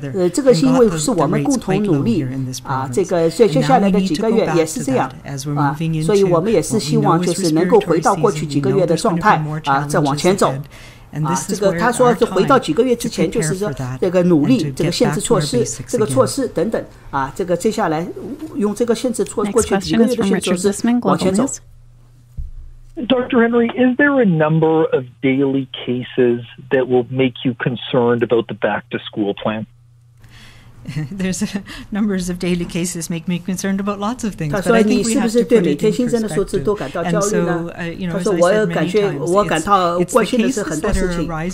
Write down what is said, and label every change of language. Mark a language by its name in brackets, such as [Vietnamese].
[Chinese] 这个是因为是我们共同努力这个所以接下来的几个月也是这样所以我们也是希望就是能够回到过去几个月的状态再往前走。这个他说回到几个月之前，就是说这个努力，这个限制措施，这个措施等等这个接下来用这个限制措施，过去几个月的限制措施往前走。 [English] Dr. Henry, is there a number of daily cases that will make you concerned about the back-to-school plan? There's numbers of daily cases make me concerned about lots of things. [Chinese] 他说你是不是对每天新增的数字都感到焦虑呢？他说我感到关心的是很多事情。